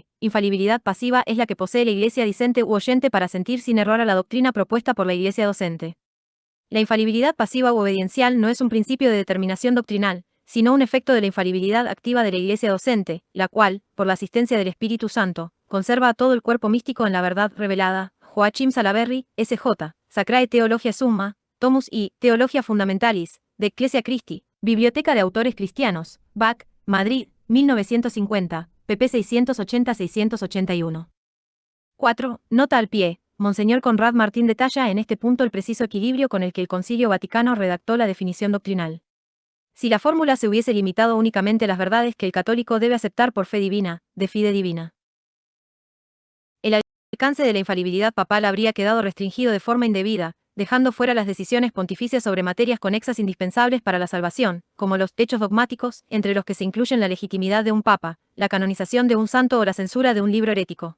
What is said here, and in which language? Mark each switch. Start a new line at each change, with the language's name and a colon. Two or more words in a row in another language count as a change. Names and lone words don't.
Spanish: Infalibilidad pasiva es la que posee la iglesia discente u oyente para sentir sin error a la doctrina propuesta por la iglesia docente. La infalibilidad pasiva u obediencial no es un principio de determinación doctrinal, sino un efecto de la infalibilidad activa de la iglesia docente, la cual, por la asistencia del Espíritu Santo, conserva a todo el cuerpo místico en la verdad revelada. Joachim Salaberry, S.J., Sacrae Theologia Summa, Tomus I, Theologia Fundamentalis, de Ecclesia Christi, Biblioteca de Autores Cristianos, BAC, Madrid, 1950, pp 680-681. 4. Nota al pie. Monseñor Conrad Martín detalla en este punto el preciso equilibrio con el que el Concilio Vaticano redactó la definición doctrinal. Si la fórmula se hubiese limitado únicamente a las verdades que el católico debe aceptar por fe divina,
Latin: de fide divina,
Spanish: el alcance de la infalibilidad papal habría quedado restringido de forma indebida, dejando fuera las decisiones pontificias sobre materias conexas indispensables para la salvación, como los hechos dogmáticos, entre los que se incluyen la legitimidad de un papa, la canonización de un santo o la censura de un libro herético.